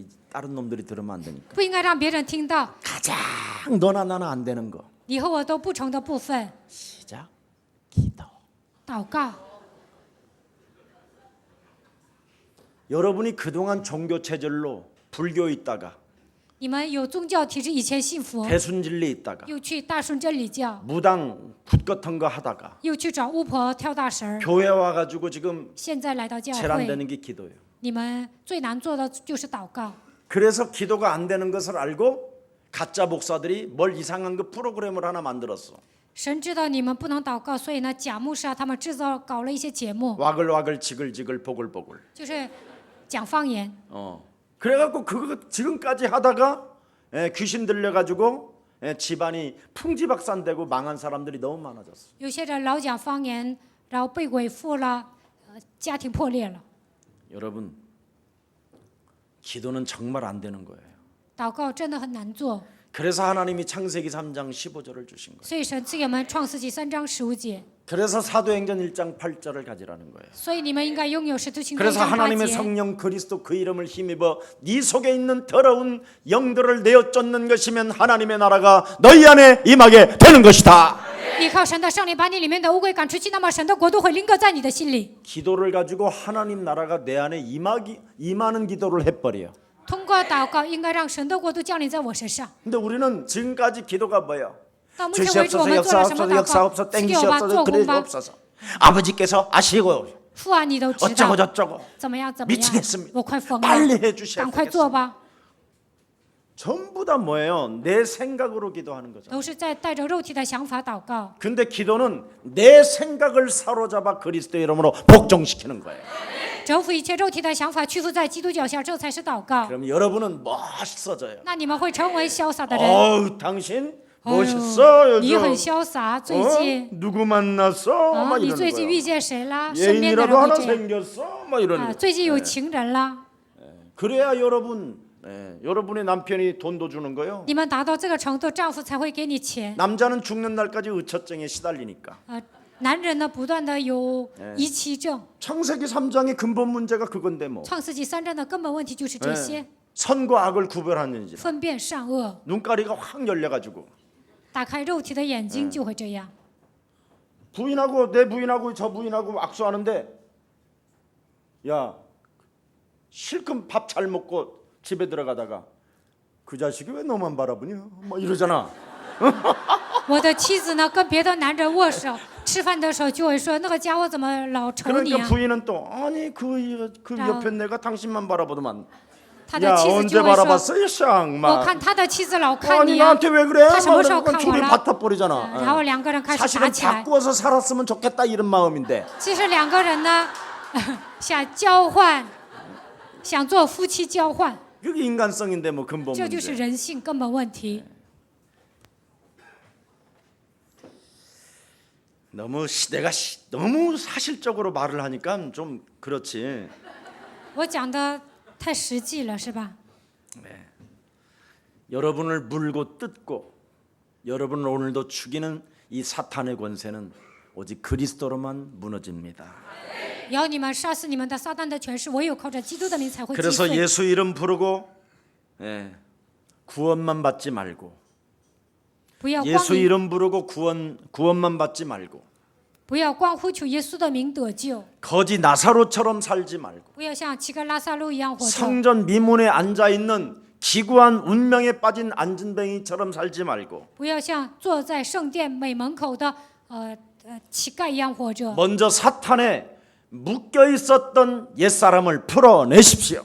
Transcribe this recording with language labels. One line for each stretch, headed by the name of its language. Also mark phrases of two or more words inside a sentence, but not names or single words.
Korean: 다른 놈들이 들으면 안 되니까.
Chinese: 不应该让别人听到
Korean: 가장 너나 나나 안 되는 거.
Chinese: 你和我都不成的部分。
Korean: 시작. 기도.
Chinese: 祷告，
Korean: 여러분이 그동안 종교 체질로 불교 있다가
Chinese: 你们有宗教体制，以前信佛，
Korean: 대순진리 있다가
Chinese: 又去大顺真理教，
Korean: 무당 굿 같은 거 하다가
Chinese: 又去找巫婆跳大神儿。
Korean: 교회 와가지고 지금
Chinese: 现在来到教
Korean: 제일 안
Chinese: 会，
Korean: 되는 게 기도예요.
Chinese: 你们最难做的就是祷告。
Korean: 그래서 기도가 안 되는 것을 알고 가짜 목사들이 뭘 이상한 그 프로그램을 하나 만들었어.
Chinese: 神知道你们不能祷告，所以呢，假牧师啊，他们搞了一些节目，
Korean: 와글와글 지글지글 보글보글.
Chinese: 就是讲方言。
Korean: 그래갖고 그거 지금까지 하다가 귀신 들려가지고 집안이 풍지박산되고 망한 사람들이 너무 많아졌어.
Chinese: 有些人老讲方言，然后被鬼附了，家庭破裂了。
Korean: 여러분, 기도는 정말 안 되는 거예요.
Chinese: 祷告真的很难做，
Korean: 그래서 하나님이 창세기 3장 15절을 주신 거예요.
Chinese: 所以神赐给我们创世纪3章15节。
Korean: 그래서 사도행전 1장 8절을 가지라는 거예요.
Chinese: 所以你们应该拥有使徒行传1
Korean: 그래서
Chinese: 章8
Korean: 하나님의
Chinese: 节。
Korean: 성령 그리스도 그 이름을 힘입어 네 속에 있는 더러운 영들을 내어 쫓는 것이면 하나님의 나라가 너희 안에 임하게 되는 것이다.
Chinese: 依靠神的圣灵把你里面的污鬼赶出去，那么神的国度会临格在你的心里。
Korean: 기도를 가지고 하나님 나라가 내 안에 임하는 기도를 해버려.
Chinese: 通过祷告，应该让神的国度降临在我身上。
Korean: 근데 우리는 지금까지 기도가 뭐예요?
Chinese: 到目前为止，我
Korean: 주시옵소서
Chinese: 们做了什么祷
Korean: 역사옵소서
Chinese: 告？赐给我吧，
Korean: 땡기시옵소서
Chinese: 做工吧。
Korean: 그러시옵소서 아버지께서 아시고
Chinese: 父啊，你都知
Korean: 어쩌고
Chinese: 道，
Korean: 저쩌고
Chinese: 怎么样？怎么样
Korean: 미치겠습니다. ？
Chinese: 我快疯了，
Korean: 빨리 해주셔야
Chinese: 赶快做
Korean: 되겠습니다.
Chinese: 吧。
Korean: 전부 다 뭐예요? 내 생각으로 기도하는 거죠.
Chinese: 都是在带着肉体的想法祷告。
Korean: 근데 기도는 내 생각을 사로잡아 그리스도의 이름으로 복종시키는 거예요.
Chinese: 征服一切肉体的想法，屈服在基督脚下，这才是祷告。
Korean: 그럼 여러분은 멋있어져요.
Chinese: 那你们会成为潇洒的人。
Korean: 어우, 당신
Chinese: 哎呦
Korean: 멋있어.
Chinese: 你很
Korean: 요즘
Chinese: 潇洒，最近
Korean: 누구 만났어?
Chinese: 啊，
Korean: 막
Chinese: 你
Korean: 이러는
Chinese: 最近遇
Korean: 거예요.
Chinese: 见谁啦？身边的
Korean: 예인이라도
Chinese: 人会
Korean: 하나
Chinese: 这样
Korean: 생겼어? 막 이러는
Chinese: 啊，
Korean: 거예요.
Chinese: 最近有情人啦。
Korean: 그래야 여러분의 남편이 돈도 주는 거예요.
Chinese: 你们达到这个程度，丈夫才会给你钱。
Korean: 남자는 죽는 날까지 의처증에 시달리니까.
Chinese: 男人呢，不断的有遗弃症。
Korean: 창세기 3장의 근본 문제가 그건데 뭐.
Chinese: 创世纪3章的根本问题就是这些，
Korean: 선과 악을 구별하는지.
Chinese: 分辨善恶，
Korean: 눈가리가 확 열려가지고
Chinese: 打开肉体的眼睛就会这样。
Korean: 부인하고 내 부인하고 저 부인하고 악수하는데 야 실컷 밥 잘 먹고 집에 들어가다가 그 자식이 왜 너만 바라보냐 막 이러잖아.
Chinese: 我的妻子呢，跟别的男人握手，吃饭的时候就会说那个家伙怎么老瞅你
Korean: 그러니까
Chinese: 啊？
Korean: 부인은 또 아니 그 옆에 내가 당신만 바라보더만.
Chinese: 他的
Korean: 야
Chinese: 妻子
Korean: 언제
Chinese: 就会说，
Korean: 바라봤어 이 쌍
Chinese: 我
Korean: 막.
Chinese: 看他的妻子老看
Korean: 아니
Chinese: 你啊，
Korean: 나한테 왜 그래?
Chinese: 他什么时候
Korean: 막
Chinese: 看我
Korean: 줄을
Chinese: 了？
Korean: 받아버리잖아.
Chinese: 然后两个人开始打
Korean: 사실은
Chinese: 起来。
Korean: 바꾸어서 살았으면 좋겠다 이런 마음인데
Chinese: 其实两个人呢，想交换，想做夫妻交换，
Korean: 그게 인간성인데 뭐 근본
Chinese: 这就是
Korean: 문제.
Chinese: 人性根本问题。
Korean: 너무 사실적으로 말을 하니까 좀 그렇지.
Chinese: 我讲的太实际了，是吧？
Korean: 여러분을 물고 뜯고 여러분을 오늘도 죽이는 이 사탄의 권세는 오직 그리스도로만 무너집니다.
Chinese: 要你们杀死你们的撒旦的权势，唯有靠着基督的名才会击
Korean: 그래서
Chinese: 碎。
Korean: 예수 이름 부르고 구원만 받지 말고
Chinese: 不要光
Korean: 예수
Chinese: 名
Korean: 이름 부르고 구원만 받지 말고
Chinese: 不要光呼求耶稣的名得救，
Korean: 거지 나사로처럼 살지 말고
Chinese: 不要像乞丐拉萨路一样活着，
Korean: 성전 미문에 앉아 있는 기구한 운명에 빠진 안진뱅이처럼 살지 말고
Chinese: 不要像坐在圣殿美门口的乞丐一样活着。
Korean: 먼저 사탄에 묶여 있었던 옛사람을 풀어내십시오.